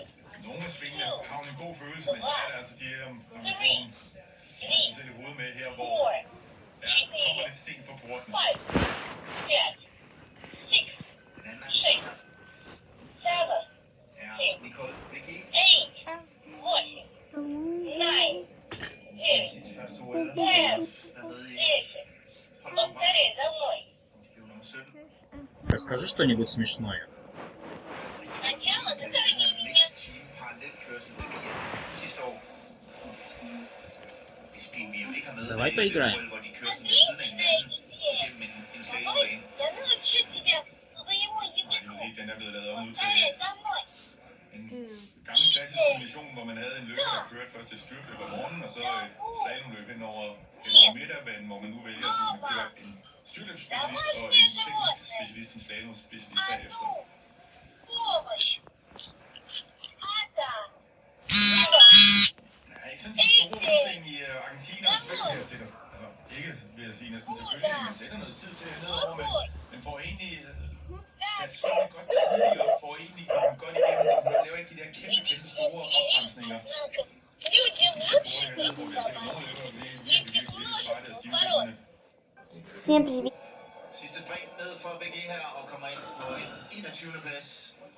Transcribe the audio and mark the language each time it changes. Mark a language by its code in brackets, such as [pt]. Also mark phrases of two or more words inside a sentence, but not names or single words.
[da] Nogle af svingene har jo en god følelse, men så er det altså de her, når vi får dem, så sætter hovedet med her, hvor kommer lidt sent på porten. Nicole, Vicky. Første ord [ru] Расскажи что-нибудь смешное. Сначала накорми меня. Давай поиграем. Отличная идея. Давай, я научу тебя своему языку. [da] Den er blevet lavet om nu til [ru] Повторяй за мной. [da] en gammel klassisk kombination, hvor man havde en løber, der kørte først et styrtløb om morgenen, og så et slalomløb hen over midterbanen, hvor man nu vælger at sige, at man kører en styrtløbsspecialist og en teknisk specialist, en slalomspecialist bagefter. [ru] Помощь. Ада. [da] Nej, ikke sådan de store udsving i Argentina, og selvfølgelig jeg sætter, altså ikke vil jeg sige næsten selvfølgelig, men man sætter noget tid til nedover, men man får egentlig sat svingene godt tidligt op, får egentlig kommet godt igennem, så man laver ikke de der kæmpe store opbremsninger. [ru] Люди лучше меня. Есть их множество пород. Всем привет! [da] Sidste spring ned for BG her, og kommer ind på en 21. plads.